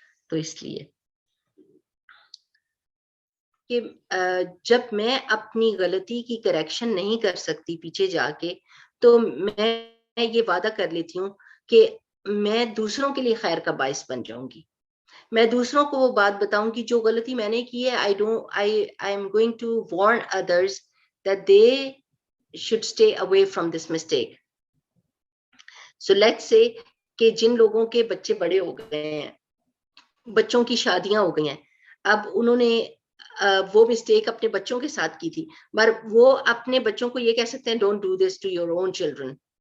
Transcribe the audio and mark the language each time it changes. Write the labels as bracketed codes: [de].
[ur] تو اس لیے کہ جب میں اپنی غلطی کی کریکشن نہیں کر سکتی پیچھے جا کے، تو میں یہ وعدہ کر لیتی ہوں کہ میں دوسروں کے لیے خیر کا باعث بن جاؤں گی. میں دوسروں کو وہ بات بتاؤں گی جو غلطی میں نے کی ہے. [en] I am going to warn others that they should stay away from this mistake. So let's say [ur] کہ جن لوگوں کے بچے بڑے ہو گئے ہیں، بچوں کی شادیاں ہو گئی ہیں، اب انہوں نے وہ مسٹیک اپنے بچوں کے ساتھ کی تھی، مگر وہ اپنے بچوں کو یہ کہہ سکتے ہیں [en] Don't do this to your own children.